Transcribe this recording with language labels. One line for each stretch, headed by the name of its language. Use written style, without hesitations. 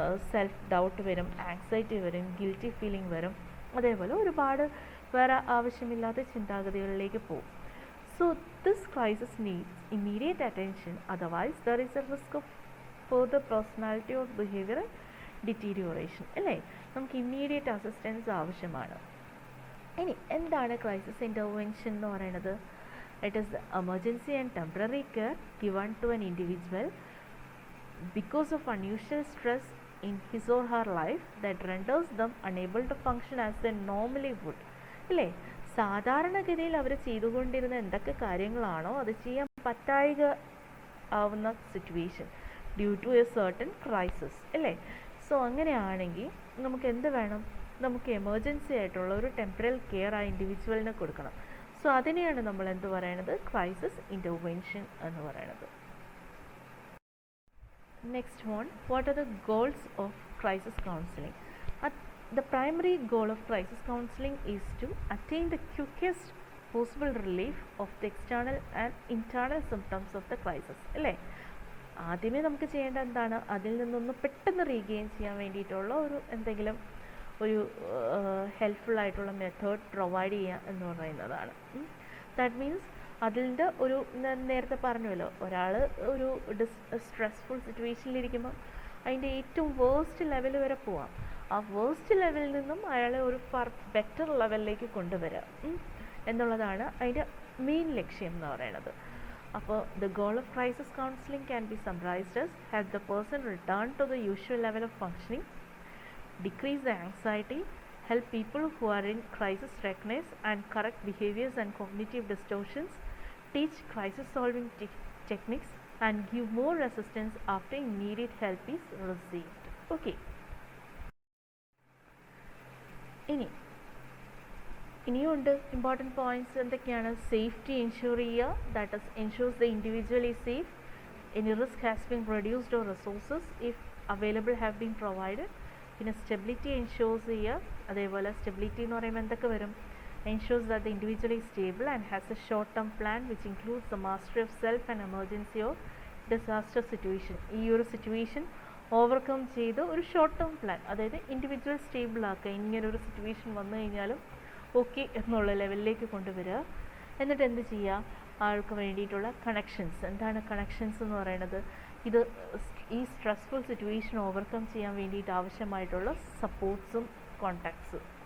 Malayalam: Self doubt വരും, anxiety വരും, guilty feeling വരും, അതേപോലെ ഒരുപാട് വേറെ ആവശ്യമില്ലാത്ത ചിന്താഗതികളിലേക്ക് പോകും.
English: So this crisis needs immediate attention, otherwise there is a risk of further personality or behavioral deterioration.
Malayalam: അല്ലേ, നമുക്ക് ഇമ്മീഡിയറ്റ് അസിസ്റ്റൻസ് ആവശ്യമാണ്. ഇനി എന്താണ് ക്രൈസിസ് ഇൻ്റർവെൻഷൻ എന്ന് പറയുന്നത്?
English: It is the emergency and temporary care given to an individual because of unusual stress in his or her life that renders them unable to function as they normally would.
Malayalam: അല്ലേ, സാധാരണഗതിയിൽ അവർ ചെയ്തുകൊണ്ടിരുന്ന എന്തൊക്കെ കാര്യങ്ങളാണോ അത് ചെയ്യാൻ പറ്റായിക ആവുന്ന situation
English: Due to a certain crisis.
Malayalam: അല്ലേ, so അങ്ങനെയാണെങ്കിൽ നമുക്ക് എന്ത് വേണം? നമുക്ക് എമർജൻസി ആയിട്ടുള്ള ഒരു ടെമ്പറൽ കെയർ ആ ഇൻഡിവിജ്വലിന് കൊടുക്കണം. സോ അതിനെയാണ് നമ്മൾ എന്ത് പറയണത് ക്രൈസിസ് ഇൻ്റർവെൻഷൻ എന്ന് പറയണത്.
English: Next one, what are the goals of crisis counseling? The primary goal of crisis counseling is to attain the quickest possible relief of the external and internal symptoms of the crisis.
Malayalam: അല്ലേ, ആദ്യമേ നമുക്ക് ചെയ്യേണ്ട എന്താണ്? അതിൽ നിന്നൊന്ന് പെട്ടെന്ന് regain ചെയ്യാൻ വേണ്ടിയിട്ടുള്ള ഒരു എന്തെങ്കിലും ഒരു ഹെൽപ്ഫുൾ ആയിട്ടുള്ള മെത്തേഡ് പ്രൊവൈഡ് ചെയ്യുക എന്ന് പറയുന്നതാണ്. ദാറ്റ് മീൻസ് അതിൻ്റെ ഒരു നേരത്തെ പറഞ്ഞല്ലോ, ഒരാൾ ഒരു സ്ട്രെസ്ഫുൾ സിറ്റുവേഷനിലിരിക്കുമ്പോൾ അതിൻ്റെ ഏറ്റവും വേഴ്സ്റ്റ് ലെവൽ വരെ പോവാം. ആ വേഴ്സ്റ്റ് ലെവലിൽ നിന്നും അയാളെ ഒരു ബെറ്റർ ലെവലിലേക്ക് കൊണ്ടുവരാം എന്നുള്ളതാണ് അതിൻ്റെ മെയിൻ ലക്ഷ്യം എന്ന് പറയുന്നത്. അപ്പോൾ
English: The goal of crisis counselling can be summarised as help the person return to the usual level of functioning, decrease the anxiety, help people who are in crisis recognize and correct behaviors and cognitive distortions, teach crisis solving techniques and give more assistance after immediate help is received.
Malayalam: Okay, ഇനിയുണ്ട് important points. എന്തൊക്കെയാണ്?
English: safety ensure
Malayalam: ചെയ്യുക,
English: That is ensures the individual is safe, any risk has been reduced or resources if available have been provided.
Malayalam: പിന്നെ stability എൻഷുർസ് ചെയ്യുക. അതേപോലെ stability എന്ന് പറയുമ്പോൾ എന്തൊക്കെ വരും?
English: ensures that the individual is stable and has a short-term plan which includes the mastery of self and emergency or disaster situation.
Malayalam: ഈ ഒരു situation overcome ചെയ്ത് ഒരു ഷോർട്ട് ടേം പ്ലാൻ, അതായത് ഇൻഡിവിജ്വൽ സ്റ്റേബിൾ ആക്കുക, ഇങ്ങനൊരു സിറ്റുവേഷൻ വന്നു കഴിഞ്ഞാലും ഓക്കെ എന്നുള്ള ലെവലിലേക്ക് കൊണ്ടുവരിക. എന്നിട്ട് എന്ത് ചെയ്യുക? ആൾക്ക് വേണ്ടിയിട്ടുള്ള കണക്ഷൻസ്. എന്താണ് കണക്ഷൻസ് എന്ന് പറയുന്നത്? ഇത് ഈ സ്ട്രെസ്ഫുൾ സിറ്റുവേഷൻ ഓവർകം ചെയ്യാൻ വേണ്ടിയിട്ട് ആവശ്യമായിട്ടുള്ള സപ്പോർട്ട്സും കോണ്ടാക്ട്സും.